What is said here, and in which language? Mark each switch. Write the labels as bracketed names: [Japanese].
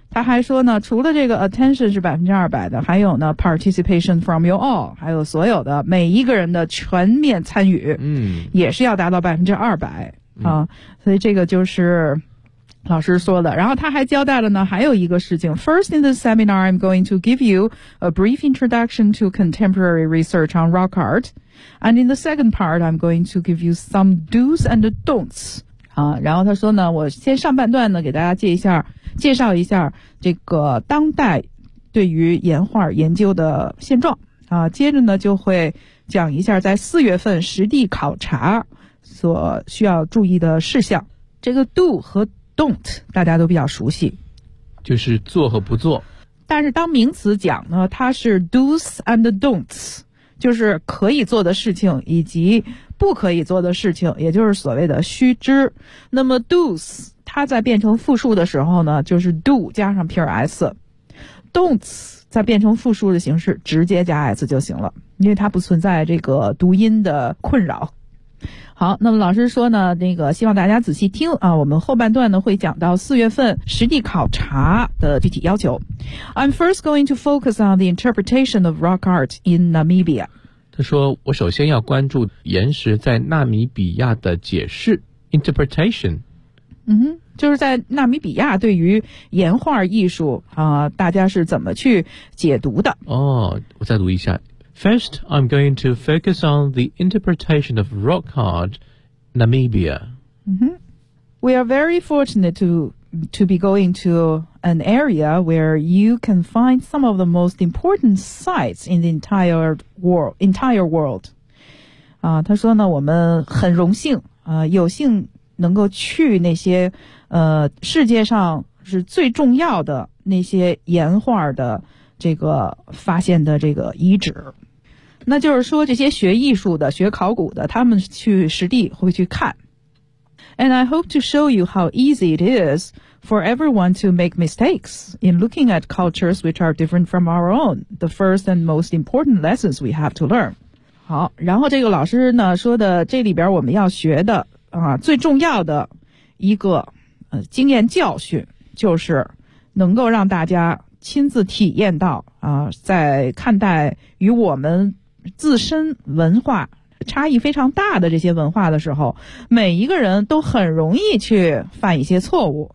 [Chinese] 他还说呢，除了这个 attention 是200%的，还有呢 [English] participation from you all， [Chinese] 还有所有的每一个人的全面参与，嗯，也是要达到200%啊。所以这个就是老师说的。然后他还交代了呢，还有一个事情。 [English] First in this seminar, I'm going to give you a brief introduction to contemporary research on rock art, and in the second part, I'm going to give you some do's and don'ts. [Chinese] 啊，然后他说呢，我先上半段呢给大家介绍一下这个当代对于岩画研究的现状啊，接着呢就会讲一下在四月份实地考察所需要注意的事项。这个 do 和 don't 大家都比较熟悉，就是做和不做，但是当名词讲呢，它是 do's and don'ts，就是可以做的事情以及不可以做的事情，也就是所谓的须知。那么 do's 它在变成复数的时候呢，就是 do 加上撇 s， don'ts 在变成复数的形式直接加 s 就行了，因为它不存在这个读音的困扰。好，那么老师说呢，那个希望大家仔细听啊，我们后半段呢会讲到四月份实地考察的具体要求。 [English] I'm first going to focus on the interpretation of rock art in Namibia. [Chinese] 他说我首先要关注岩石在纳米比亚的解释 interpretation。嗯，就是在纳米比亚对于岩画艺术啊，大家是怎么去解读的。哦，我再读一下。 [English] First, I'm going to focus on the interpretation of rock art, Namibia. Mm-hmm. We are very fortunate to be going to an area where you can find some of the most important sites in the entire world. [Chinese] 他说呢，我们很荣幸，有幸能够去那些，世界上是最重要的那些岩画的这个发现的这个遗址。那就是说这些学艺术的学考古的他们去实地会去看。 [English] And I hope to show you how easy it is for everyone to make mistakes in looking at cultures which are different from our own, the first and most important lessons we have to learn. [Chinese] 好，然后这个老师呢说的这里边我们要学的啊，最重要的一个经验教训，就是能够让大家亲自体验到啊，在看待与我们自身文化差异非常大的这些文化的时候，每一个人都很容易去犯一些错误。